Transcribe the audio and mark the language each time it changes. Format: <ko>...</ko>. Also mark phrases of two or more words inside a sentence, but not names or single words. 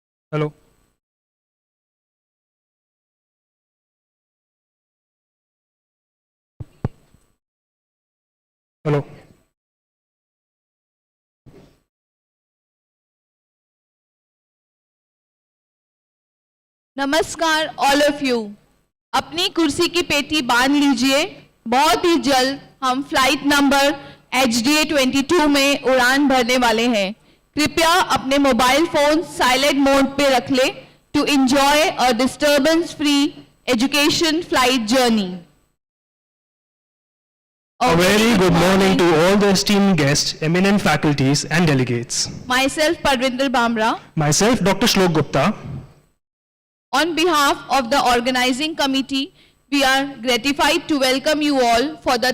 <en>Hello. Hello.</en> <hi>नमस्कार</hi> <en>all of you.</en> <hi>अपनी कुर्सी की पेटी बांध लीजिए। बहुत ही जल्द हम फ्लाइट नंबर HDA 22 में उड़ान भरने वाले हैं। कृपया अपने मोबाइल फोन साइलेंट मोड पे रख लें</hi> <en>to enjoy a disturbance free education flight journey. A very good morning to all the esteemed guests, eminent faculties and delegates. Myself Parvinder Bamra. Myself Dr. Shlok Gupta. On behalf of the organizing committee, we are gratified to welcome you all for the</en>